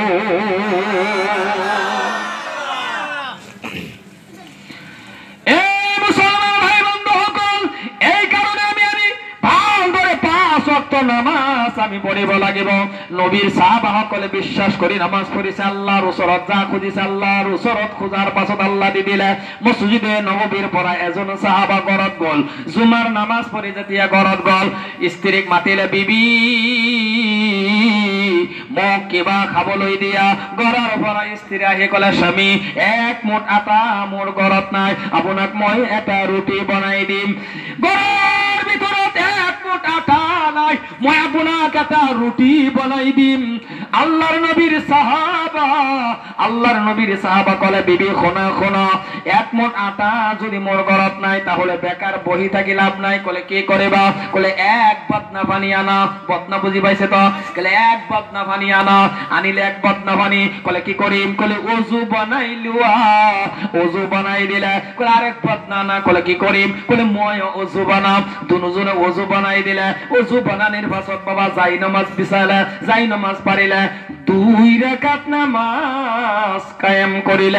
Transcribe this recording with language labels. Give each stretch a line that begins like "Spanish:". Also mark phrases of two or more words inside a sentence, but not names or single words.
Assamese: নামাজ আমি পড়িব লাগিব। নবীর সাহাবাসকলে বিশ্বাস করি নামাজ পড়িছে, আল্লাহর ওচৰত যা খুঁজিছে আল্লাহর ওচৰত খোঁজার পাছত আল্লাহ দি দিলে। মসজিদে নববীর পৰা এজন সাহাবা ঘৰত গল, জুমাৰ নামাজ পঢ়ি যেতিয়া ঘৰত গল, স্ত্ৰীক মাতিলে, বিবি মোক কিবা খাবলৈ দিয়া। ঘৰৰ পৰা স্ত্ৰী আহি কলে, স্বামী 1 মুঠ আটা মোৰ ঘৰত নাই, আপোনাক মই এটা ৰুটি বনাই দিম। ঘৰৰ ভিতৰত 1 মুঠ আটা নাই, মই আপোনাক এটা ৰুটি বনাই দিম। আল্লাহর নবীর সাহাবা কলে, বিবি শোনা শোনা, 1 মুঠ আটা যদি মোর ঘৰত নাই, তাহলে বেকার বহি থাকি লাভ নাই। কলে কি কৰিবা? কলে 1 বদনা পানী আনা। বদনা বুঝি পাইছে তো? কলে 1 বদনা পানী আনা। আনিলে 1 বদনা পানী। কলে কি করিম? কলে ওযু বানাই লুয়া। ওযু বানাই দিলে। কলে আরেক বদনা আনা। কলে কি করিম? কলে মই ওযু বানাম। দুজনে ওযু বানাই দিলে। ওযু বানানির পাছত বাবা যাই নামাজ বিছালে, যাই নামাজ পারিলে, 2 রাকাত নামাজ কায়েম করিলে।